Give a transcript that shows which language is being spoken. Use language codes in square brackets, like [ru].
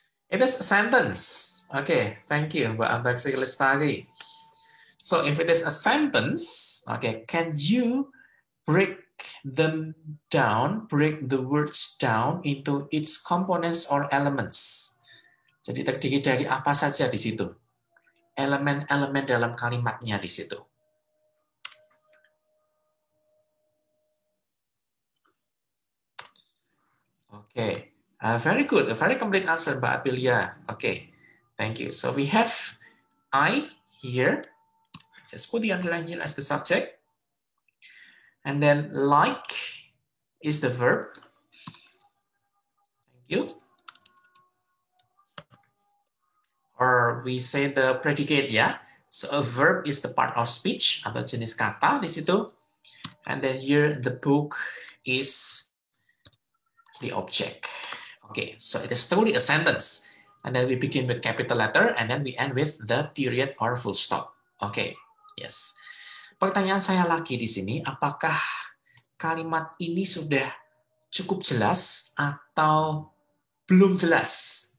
[en] It is a sentence. Oke, thank you, Mbak Ambar Sri Lestari. So, if it is a sentence, okay, can you break them down, break the words down into its components or elements? [id] Jadi terdiri dari apa saja di situ? Elemen-elemen dalam kalimatnya di situ. [en] Okay, very good, a very complete answer, Mbak Aprilia. Okay, thank you. So we have I here. Just put the underline here as the subject. And then like is the verb. You? Or we say the predicate ya. So a verb is the part of speech [id] atau jenis kata di situ. [en] And then here the book is the object. Okay, so it is truly a sentence. And then we begin with capital letter and then we end with the period or full stop. Okay, yes. [id] Pertanyaan saya lagi di sini, apakah kalimat ini sudah cukup jelas atau belum jelas?